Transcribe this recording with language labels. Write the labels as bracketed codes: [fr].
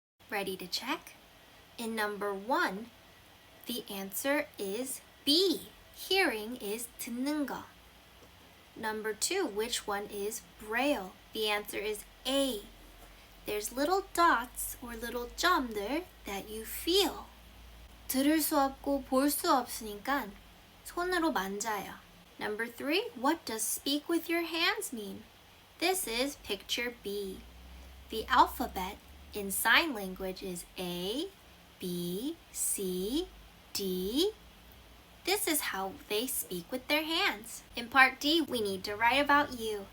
[en] Ready to check? In number 1, the answer is B. Hearing is [ko] 듣는 거. [en] Number 2, which one is Braille? The answer is A. There's little dots or little [ko] 점들 [en] that you feel. [ko] 들을 수 없고 볼 수 없으니까 손으로 만져요. [en] Number 3, what does speak with your hands mean? This is picture B. The alphabet in sign language is A, B, C, D. This is how they speak with their hands. In part D, we need to write about you.